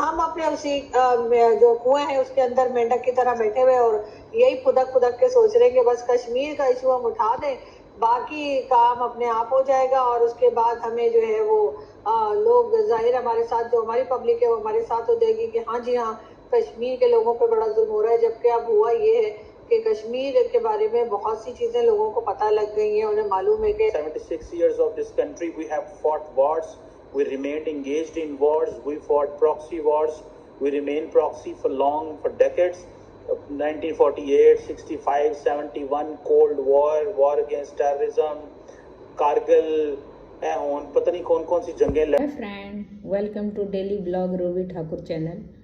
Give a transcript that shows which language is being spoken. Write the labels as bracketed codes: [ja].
[hi] हम अपने उसी जो कुएं हैं उसके अंदर मेंढक की तरह बैठे हुए और यही फुदक के सोच रहे हैं कि बस कश्मीर का इशू हम उठा दें, बाकी काम अपने आप हो जाएगा और उसके बाद हमें जो है वो लोग जाहिर हमारे साथ जो हमारी पब्लिक है वो हमारे साथ हो जाएगी कि हाँ जी हाँ कश्मीर के लोगों पे बड़ा जुल्म हो रहा है। जबकि अब हुआ ये है कि कश्मीर के बारे में बहुत सी चीजें लोगों को पता लग गई हैं, उन्हें मालूम है कि [en] 76 years of this country we have fought wars, we remained engaged in wars, we fought proxy wars, we remained proxy for decades. 1948, 65, 71, Cold War, war against terrorism, Kargil, [hi] पता नहीं कौन सी जंगें। [en] Hi friend, welcome to daily blog Rovi Thakur channel.